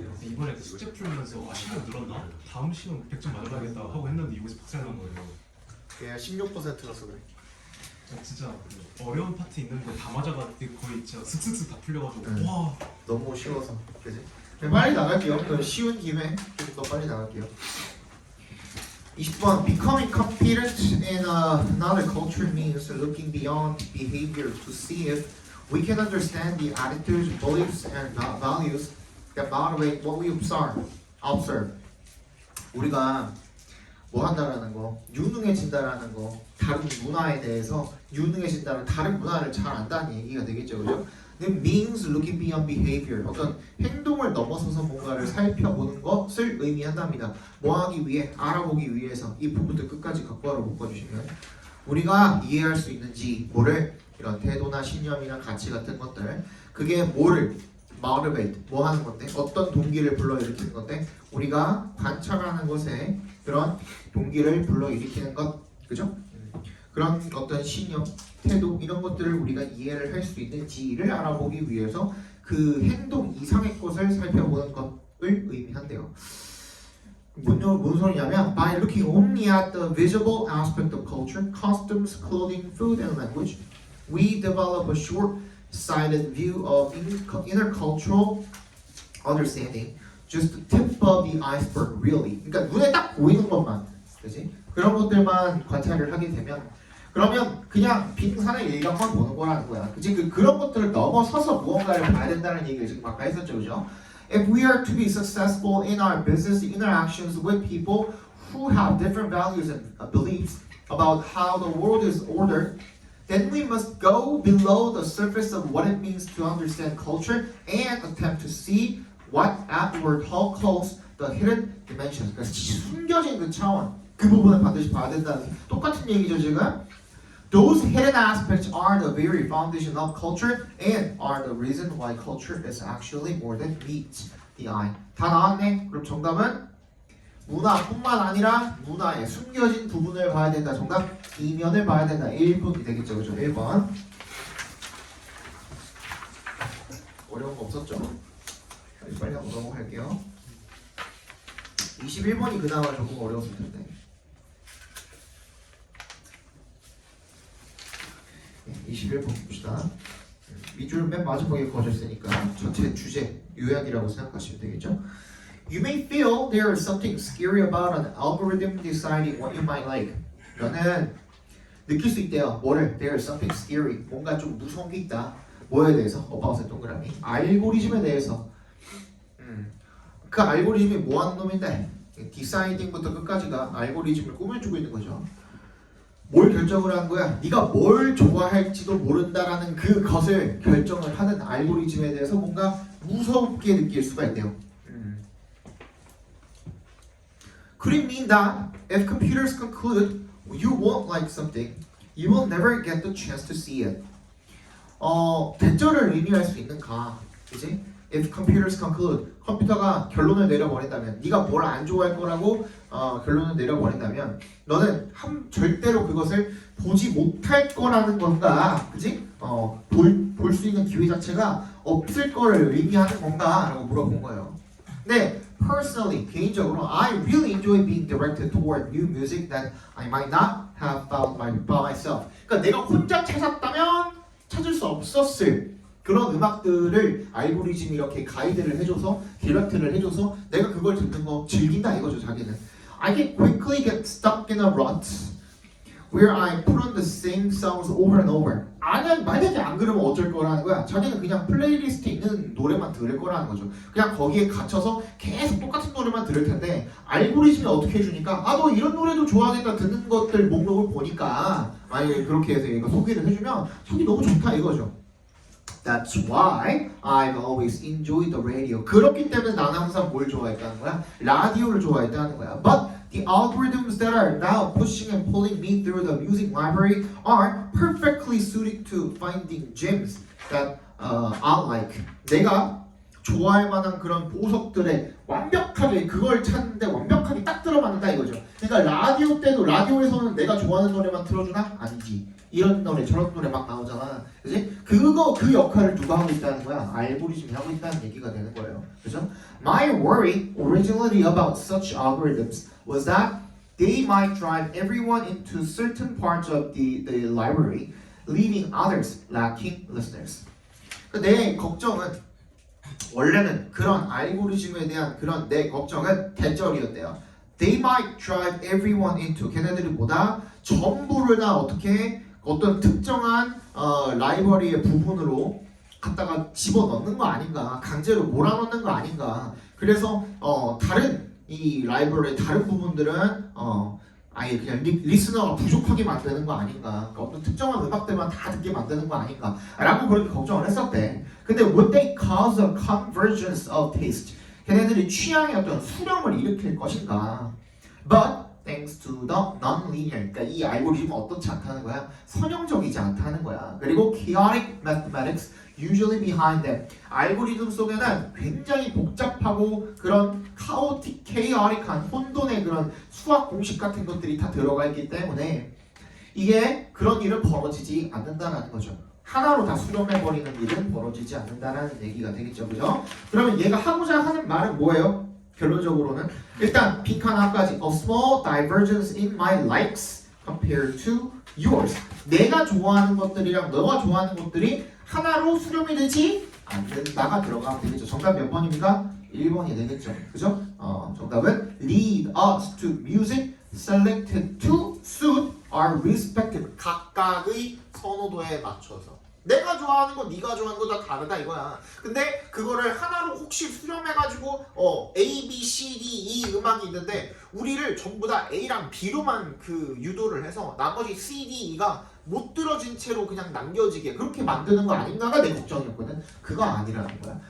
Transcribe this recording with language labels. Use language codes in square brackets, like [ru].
[ko] 이번에 숙제 풀면서 시간 늘었나? 다음 시간 100점 맞아가겠다 하고 했는데 여기서 박살난 거예요. 얘가 16%라서 그래. 진짜 어려운 파트 있는데 다 맞아가지고 거의 진짜 슥슥슥 다 풀려가지고 와 너무 쉬워서 그지? 빨리 나갈게요. 그 쉬운 김에 좀 더 빨리 나갈게요. 20번 [en] Becoming competent in another culture means looking beyond behavior to see if we can understand the attitudes, beliefs, and values that motivate what we observe. [ko] 우리가 뭐 한다라는 거, 유능해진다라는 거, 다른 문화에 대해서 유능해진다는 다른 문화를 잘 안다는 얘기가 되겠죠, 그죠? [en] It means looking beyond behavior. [ko] 어떤 행동을 넘어서서 뭔가를 살펴보는 것을 의미한답니다. 뭐 하기 위해? 알아보기 위해서. 이 부분들 끝까지 각과로 묶어주시면 우리가 이해할 수 있는지 뭐를 이런 태도나 신념이나 가치 같은 것들 그게 뭐를 motivate 뭐 하는 건데 어떤 동기를 불러일으키는 건데 우리가 관찰하는 것에 그런 동기를 불러일으키는 것 그죠? 그런 어떤 신념, 태도 이런 것들을 우리가 이해를 할 수 있는지를 알아보기 위해서 그 행동 이상의 것을 살펴보는 것을 의미한대요. 뭔 소리냐면 [en] by looking only at the visible aspect of culture, customs, clothing, food, and language, we develop a short sighted view of intercultural understanding. Just the tip of the iceberg, really. [ko] 그러니까 눈에 딱 보이는 것만, 그지? 그런 것들만 관찰을 하게 되면, 그러면 그냥 빙산의 일각만 보는 거라는 거야. 그지? 그런 것들을 넘어서서 무언가를 봐야 된다는 얘기를 지금 아까 했었죠, 그죠? [en] If we are to be successful in our business interactions with people who have different values and beliefs about how the world is ordered, then we must go below the surface of what it means to understand culture and attempt to see what Edward Hall calls the hidden dimensions. [ko] 그러니까 숨겨진 그 차원, 그 부분을 반드시 봐야 된다는 똑같은 얘기죠 지금. [en] Those hidden aspects are the very foundation of culture and are the reason why culture is actually more than meets the eye. [ko] 다 나왔네. 그럼 정답은 문화뿐만 아니라 문화의 숨겨진 부분을 봐야 된다. 정답 이면을 봐야 된다. 1번이 되겠죠. 그죠? 1번. 어려운 거 없었죠? 빨리 한번 넘어갈게요. 21번이 그나마 조금 어려웠을 텐데. 21번 봅시다. 밑줄 맨 마지막에 거졌으니까 전체 주제 요약이라고 생각하시면 되겠죠. [en] You may feel there is something scary about an algorithm deciding what you might like. [ko] 너는 느낄 수 있대요. 뭐를? [en] There is something scary. [ko] 뭔가 좀 무서운 게 있다. 뭐에 대해서? 어바웃의 동그라미. 알고리즘에 대해서. 그 알고리즘이 뭐 하는 놈인데? 디사이딩부터 끝까지가 알고리즘을 꾸며주고 있는 거죠. 뭘 결정을 한 거야? 네가 뭘 좋아할지도 모른다라는 그것을 결정을 하는 알고리즘에 대해서 뭔가 무섭게 느낄 수가 있대요. [en] Could it mean that if computers conclude you won't like something, you will never get the chance to see it? [ko] 대절을 의미할 수 있는가? 그지? [en] If computers conclude, [ko] 컴퓨터가 결론을 내려버린다면, 네가 뭘 안 좋아할 거라고 결론을 내려버린다면, 너는 절대로 그것을 보지 못할 거라는 건가, 그지? 볼 수 있는 기회 자체가 없을 거를 의미하는 건가라고 물어본 거예요. 근데 [en] personally, [ko] 개인적으로, [en] I really enjoy being directed toward new music that I might not have found by myself. [ko] 그러니까 내가 혼자 찾았다면 찾을 수 없었을. 그런 음악들을 알고리즘이 이렇게 가이드를 해줘서 디렉트를 해줘서 내가 그걸 듣는 거 즐긴다 이거죠 자기는. [en] I can quickly get stuck in a rut where I put on the same songs over and over. [ko] 만약에 안 그러면 어쩔 거라는 거야. 자기는 그냥 플레이리스트에 있는 노래만 들을 거라는 거죠. 그냥 거기에 갇혀서 계속 똑같은 노래만 들을 텐데 알고리즘이 어떻게 해주니까 너 이런 노래도 좋아하니까 듣는 것들 목록을 보니까 만약에 그렇게 해서 얘가 소개를 해주면 자기 너무 좋다 이거죠. [en] That's why I've always enjoyed the radio. [ko] 그렇기 때문에 나는 항상 뭘 좋아했다는 거야? 라디오를 좋아했다는 거야. [en] But the algorithms that are now pushing and pulling me through the music library are perfectly suited to finding gems that I like. [ko] 내가 좋아할 만한 그런 보석들에 완벽하게 그걸 찾는데 완벽하게 딱 들어맞는다 이거죠. 그러니까 라디오 때도 라디오에서는 내가 좋아하는 노래만 틀어주나? 아니지. 이런 노래 저런 노래 막 나오잖아. 그지? 그 역할을 누가 하고 있다는 거야? 알고리즘이 하고 있다는 얘기가 되는 거예요. 그죠? [en] My worry originally about such algorithms was that they might drive everyone into certain parts of the library, leaving others lacking listeners. [ko] 내 걱정은 원래는 그런 알고리즘에 대한 그런 내 걱정은 대절이었대요. [en] They might drive everyone into [ko] 걔네들이 뭐다? 전부를 다 어떻게 어떤 특정한 라이브러리의 부분으로 갖다가 집어넣는 거 아닌가, 강제로 몰아넣는 거 아닌가. 그래서 다른 이 라이브러리의 다른 부분들은 아예 그냥 리스너가 부족하게 만드는 거 아닌가. 그러니까 어떤 특정한 음악들만 다 듣게 만드는 거 아닌가 라고 그렇게 걱정을 했었대. 근데 [en] would they cause a convergence of taste? [ko] 걔네들이 취향의 어떤 수렴을 일으킬 것인가. [en] But thanks to the non-linear, [ko] 그러니까 이 알고리즘은 어떻지 않다는 거야? 선형적이지 않다는 거야. 그리고 [en] chaotic mathematics usually behind them. [ko] 알고리즘 속에는 굉장히 복잡하고 그런 chaotic한 혼돈의 그런 수학 공식 같은 것들이 다 들어가 있기 때문에 이게 그런 일은 벌어지지 않는다는 거죠. 하나로 다 수렴해버리는 일은 벌어지지 않는다는 얘기가 되겠죠, 그죠? 그러면 얘가 하고자 하는 말은 뭐예요? 결론적으로는 일단 빈칸 하나까지 [en] A small divergence in my likes compared to yours. [ko] 내가 좋아하는 것들이랑 너가 좋아하는 것들이 하나로 수렴이 되지 않는다가 들어가면 되겠죠. 정답 몇 번입니까? 1번이 되겠죠. 그죠? 정답은 [en] lead us to music selected to suit our respective [ko] 각각의 선호도에 맞춰서. 내가 좋아하는 거 네가 좋아하는 거 다 다르다 이거야. 근데 그거를 하나로 혹시 수렴해가지고 A, B, C, D, E 음악이 있는데 우리를 전부 다 A랑 B로만 그 유도를 해서 나머지 C, D, E가 못 들어진 채로 그냥 남겨지게 그렇게 만드는 거 아닌가가 내 걱정이었거든. 그거 아니라는 거야.